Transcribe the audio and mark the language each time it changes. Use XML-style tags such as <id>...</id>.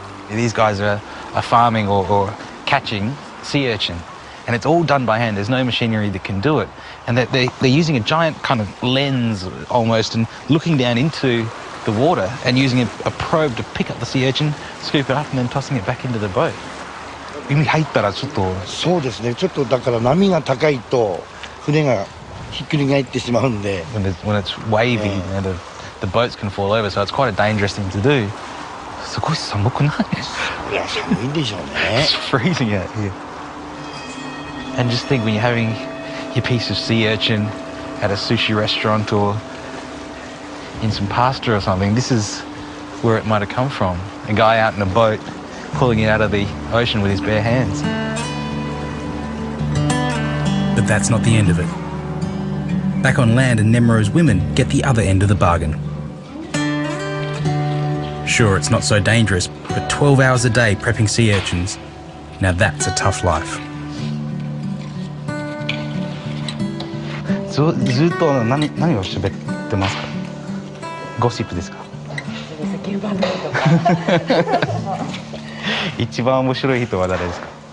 <en>These guys are farming or catching sea urchin, and it's all done by hand. There's no machinery that can do it. And they're using a giant kind of lens almost and looking down into the water and using a probe to pick up the sea urchin, scoop it up and then tossing it back into the boat.</en> <ja>海入ったらちょっとそうですね。ちょっとだから波が高いと船がひっくり返ってしまうんで。</ja> <en>When it's wavy, you know, the boats can fall over, so it's quite a dangerous thing to do.</en> <ja>すごい寒くない？いや寒いんでしょうね。</ja> <en>It's freezing out here. And just think when you're having your piece of sea urchin at a sushi restaurant or in some pasta or something, this is where it might have come from. A guy out in a boat pulling it out of the ocean with his bare hands. But that's not the end of it. Back on land, and Nemuro's women get the other end of the bargain. Sure, it's not so dangerous, but 12 hours a day prepping sea urchins, now that's a tough life.</en> <ja>ずっと何を喋ってますか？ゴシップですか？一番面白い人は誰ですか？</ja>